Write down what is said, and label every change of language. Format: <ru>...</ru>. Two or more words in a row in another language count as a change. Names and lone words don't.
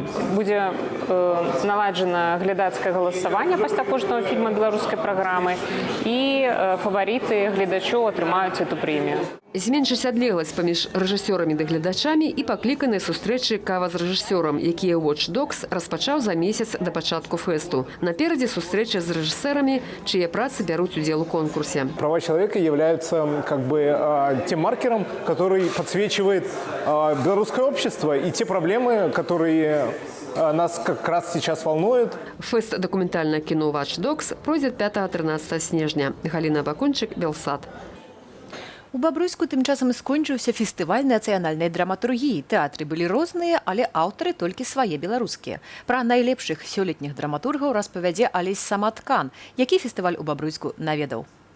<be>Будзе наладжана глядацкае галасаванне пасля кожнага фільма беларускай праграмы і фаварыты гледачоў атрымаюць эту прэмію. Зменшыць адлегласць паміж рэжысёрамі ды гледачамі і пакліканыя сустрэчы кава з рэжысёрам, якія «Watch Dogs» распачаў за месяц да пачатку фэсту. Наперадзе сустрэча з рэжысэрамі, чые працы бяруць удзел у конкурсе.</be> <ru>Права человека являются как бы тем маркером, который подсвечивает белорусское общество и те проблемы, которые нас как раз сейчас волнуют.</ru> <be>Фэст дакументальнае кіно «Watch Dogs» пройдзе 5-13 снежня. Галіна Абакунчык, Белсад. У Бабруйску тым часам і скончыўся фестываль нацыянальнай драматургіі. Тэатры былі розныя, але аўтары толькі свае беларускія. Пра найлепшых сёлетніх драматургаў распавядзе Алесь Саматкан, які фестываль у Бабруйску наведаў.</be>